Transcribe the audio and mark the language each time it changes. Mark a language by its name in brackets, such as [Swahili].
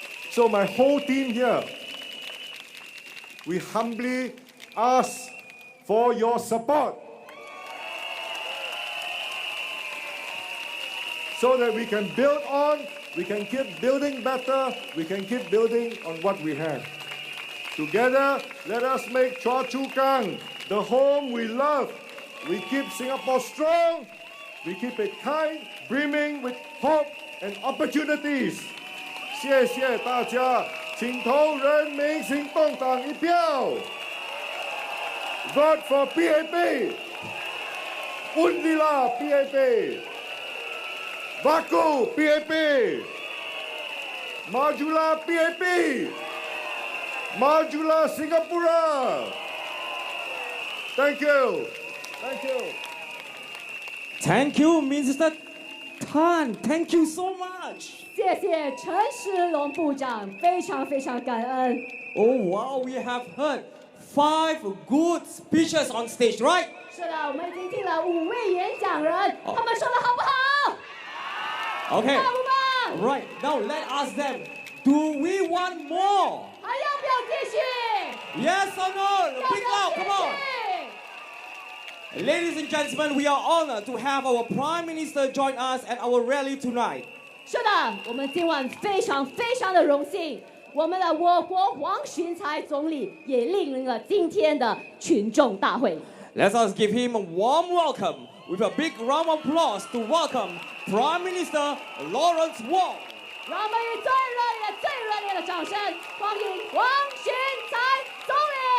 [English] So my whole team here, we humbly ask for your support so that we can build on, we can keep building better, we can keep building on what we have. Together, let us make Choa Chu Kang the home we love. We keep Singapore strong. We keep it kind, brimming with hope and opportunities. [Chinese] 谢谢大家，请投人民行动党一票。 [English] Vote for PAP. [Malay] Undilah PAP. Baku PAP. Majulah PAP. Majulah Singapura. [English] Thank you. Thank you, Minister Han, thank you so much. [Chinese] 谢谢陈时龙部长，非常非常感恩。 [English] Oh wow, we have heard 5 good speeches on stage, right? [Chinese] 是的，我们已经听了5位演讲人，他们说的好不好？ [English] Okay. [Chinese] 棒不棒？ [English] Right, now let us them. Do we want more? [Chinese] 还要不要继续？ [English] Yes or no? [Chinese] 要不 [English] Big [Chinese] 要 [English] loud, [Chinese] 继 [English] come on. [Chinese] 续？ [English] Ladies and gentlemen, we are honored to have our Prime Minister join us at our rally tonight. [Chinese] 是的，我们今晚非常非常的荣幸，我们的我国黄循才总理也莅临了今天的群众大会。 [English] Let us give him a warm welcome with a big round of applause to welcome Prime Minister Lawrence Wong. [Chinese] 让我们以最热烈的掌声欢迎黄循才总理。